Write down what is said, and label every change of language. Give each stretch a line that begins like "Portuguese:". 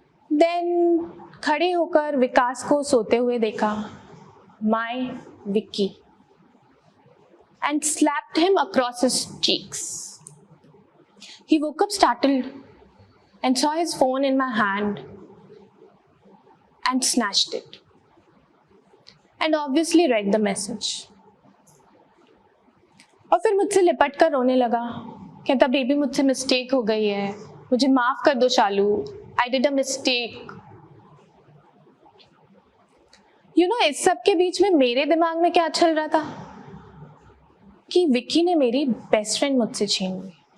English: then
Hindi: खड़े होकर विकास को सोते हुए देखा,
English: My Vicky, and slapped him across his cheeks. He woke up startled and saw his phone in my hand and snatched it and obviously read the message।
Hindi: और फिर मुझसे लिपट कर रोने लगा, कहता बेबी मुझसे मिस्टेक हो गई है, मुझे माफ कर दो शालू,
English: I did a mistake। You know,
Hindi: इस सब के बीच में मेरे दिमाग में क्या चल रहा था कि विक्की ने मेरी बेस्ट फ्रेंड मुझसे छीन ली।